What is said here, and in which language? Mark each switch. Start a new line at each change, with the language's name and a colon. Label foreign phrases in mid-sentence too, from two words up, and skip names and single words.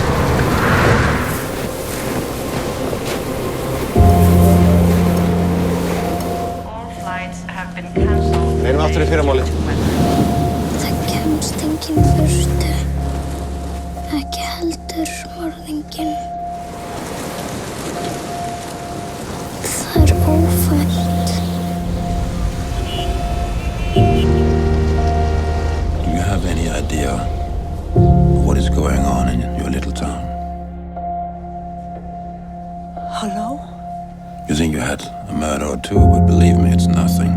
Icelandic: Reynum aftur í fyrramálið. Það kemst enginn burtu. Ekki heldur morðinginn. Það er ófært.
English: Do you have any idea what is going on in your little town? Hello? You think you had a murder or two, but believe me, it's nothing.